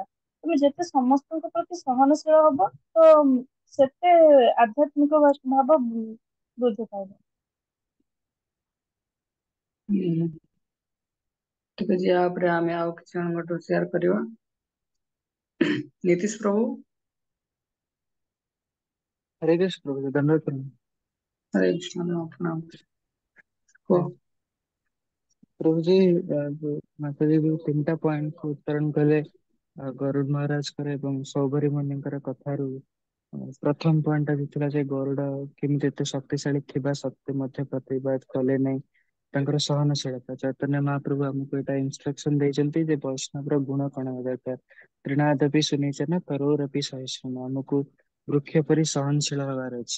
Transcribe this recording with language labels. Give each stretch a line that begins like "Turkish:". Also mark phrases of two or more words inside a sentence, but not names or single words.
Odia: ତମେ ଯେତେ ସମସ୍ତଙ୍କ ପ୍ରତି ସହନଶୀଳ ହବ ତ ସେତେ ଆଧ୍ୟାତ୍ମିକ ଭାବ ବୃଦ୍ଧି ପାଇବ। ହୁଁ, ଠିକ ଅଛି। ୟା ଉପରେ ଆମେ ଆଉ କିଛି ଜଣଙ୍କଠୁ ସେୟାର କରିବା। ନୀତିଶ ପ୍ରଭୁ। ହରେ କୃଷ୍ଣ ପ୍ରଭୁ, ଦଣ୍ଡବତ ପ୍ରଭୁ। ହରେ କୃଷ୍ଣ ପ୍ରଣାମ। हरे कुह। ପ୍ରଭୁ ଜୀ, ଜୋ ମାତା ଜୀ ଜୋ 3ଟା ପଏଣ୍ଟ କୋ ଉତ୍ତରଣ କଲେ ଗରୁଡ଼ ମହାରାଜ କରେ ଏବଂ ସୌଭରୀ मुनिଙ୍କର କଥାରୁ ପ୍ରଥମ ପଏଣ୍ଟ ଥିଲା ଯେ ଗରୁଡ କେମିତି ଏତେ ଶକ୍ତିଶାଳୀ ଥିବା ସତ୍ତ୍ୱେ ମଧ୍ୟ ପ୍ରତିବାଦ କଲେ ନାହିଁ, ତାଙ୍କର ସହନଶୀଳତା। ଚୈତନ୍ୟ ମହାପ୍ରଭୁ ଆମକୁ ଏଇଟା ଇନଷ୍ଟ୍ରକ୍ସନ ଦେଇଛନ୍ତି ଯେ ବୈଷ୍ଣବର ଗୁଣ କଣ ହେବା ଦରକାର।
Sanskrit: ତୃଣାଦପି ସୁନିଚନ ତରୋରପି ସହିଷ୍ଣୁ।
Odia: ଆମକୁ ବୃକ୍ଷ ପରି ସହନଶୀଳ ହବାର ଅଛି।